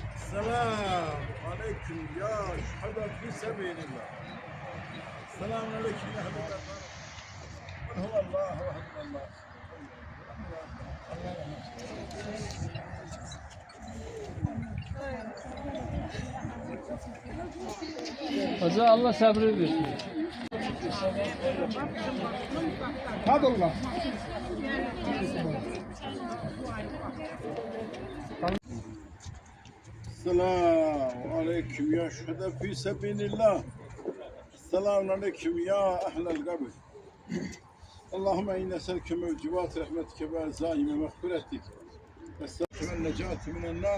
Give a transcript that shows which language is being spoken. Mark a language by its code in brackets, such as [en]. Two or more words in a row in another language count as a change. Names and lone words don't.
[ar] السلام عليكم يا شهداء في سبيل الله. السلام عليكم يا أهل الأرض. من هو الله وحد الله. [tr] Hoca Allah sabrı versin. Hadi Allah. [ar] السلام عليكم يا شهداء في سبيل الله. السلام عليكم يا أهل القبر. اللهم إنا نسألك موجبات رحمتك وعزائم مغفرتك نسألك النجاة من النار.